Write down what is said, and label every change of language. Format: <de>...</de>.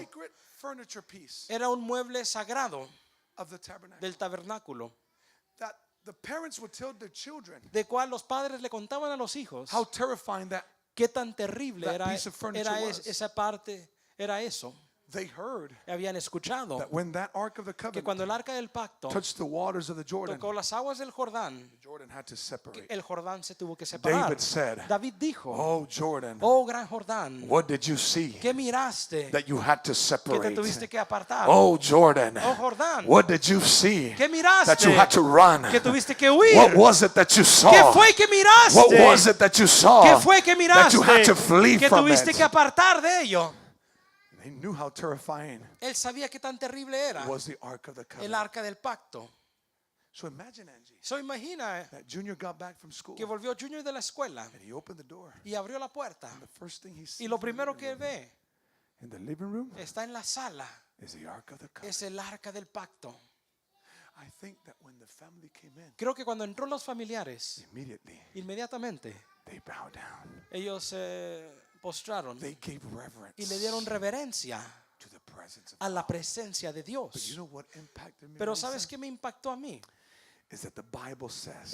<en>sacred furniture piece</en> <es>Era un mueble sagrado</es> <en>of the tabernacle</en> <es>del tabernáculo,</es> <en>that the parents would tell their children</en> <es>de cual los padres le contaban a los hijos</es> <en>how terrifying that</en> <es>qué tan terrible</es> <en>that</en> <es>era,</es> <en>piece of furniture was.</en> <es>esa parte, era eso.</es> <en>they heard</en> <es>Habían escuchado</es> <en>that when that Ark of the</en> <es>que</es> <en>Covenant</en> <es>cuando el arca del pacto</es> <en>touched the waters of the Jordan,</en> <es>tocó las aguas del Jordán,</es> <en>Jordan had to separate.</en> <es>el Jordán se tuvo que separar.</es> <en>David said,</en> <es>David dijo,</es> <en>"Oh Jordan,</en> <es>oh gran Jordán,</es> <en>what did you see</en> <es>¿qué miraste</es> <en>that you had to</en> <es>que te</es> <en>separate?</en> <es>tuviste que apartar?</es> <en>Oh Jordan,</en> <es>Oh Jordán,</es> <en>what did you see</en> <es>¿qué</es> <en>that you had</en> <es>miraste</es> <en>to run?</en> <es>que tuviste que huir?</es> <en>What was it that you saw?</en> <es>¿Qué fue que miraste?</es> <en>What was it that you saw</en> <es>¿Qué fue que</es> <en>that you had</en> <es>miraste</es> <en>to flee</en> <es>que</es> <en>from</en> <es>tuviste</es> <en>it?</en> <es>que apartar de ello?</es> <en>They knew how terrifying</en> <es>Él sabía qué tan terrible era</es> <en>was the Ark of the</en> <es>el</es> <en>Covenant.</en> <es>arca del pacto.</es> <en>So imagine, Angie,</en> <es>So imagina</es> <en>that Junior got back from school</en> <es>que volvió Junior de la escuela</es> <en>and he opened the door.</en> <es>y abrió la puerta.</es> <en>The first thing he</en> <es>Y</es> <en>sees</en> <es>lo primero que ve</es> <en>in the living room</en> <es>está en la sala.</es> <en>is the Ark of the Covenant.</en> <es>Es el arca del pacto.</es> <en>I think that when the family came in,</en> <es>Creo que cuando entró los familiares,</es> <en>immediately</en> <es>inmediatamente</es> <en>they bowed down.</en> <es>ellos se postraron</es> <en>They gave reverence</en> <es>y le dieron reverencia</es> <en>to the presence of</en> <es>a la presencia de</es> <en>But you</en> <es>Dios.</es> <en>know what impacted me?</en> <es>Pero</es> <en>Lisa?</en> <es>¿sabes qué me impactó a mí?</es> <en>Is that the Bible says,</en>